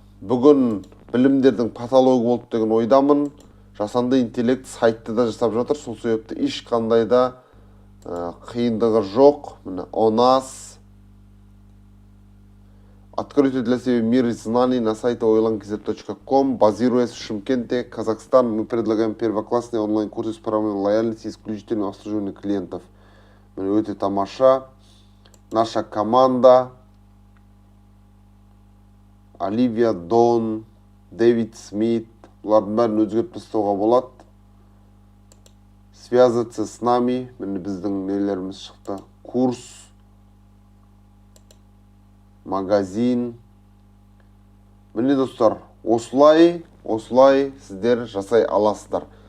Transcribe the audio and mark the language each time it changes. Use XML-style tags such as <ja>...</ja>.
<kk>бүгін білімдердің патологы болды деген ойдамын. Жасанды интеллект сайтты да жасап жатыр. Сол себепті ешқандай да қиындығы жоқ. Міне ОНАС.</kk> <ru>Откройте для себя мир знаний на сайте oilankz.com. Базируясь в Шымкенте, Казахстан, мы предлагаем первоклассные онлайн-курсы с программой лояльности и исключительного обслуживания клиентов.</ru> <kk>Міне өте тамаша.</kk> <ru>Наша команда:</ru> <kk>Оливия Дон, Дэвид Смит. Бұлардың бәрін өзгертіп тастауға болады.</kk> <ru>Связаться с нами.</ru> <kk>Міне біздің нелеріміз шықты. Курс, магазин. Міне достар, осылай сіздер жасай аласыздар.</kk>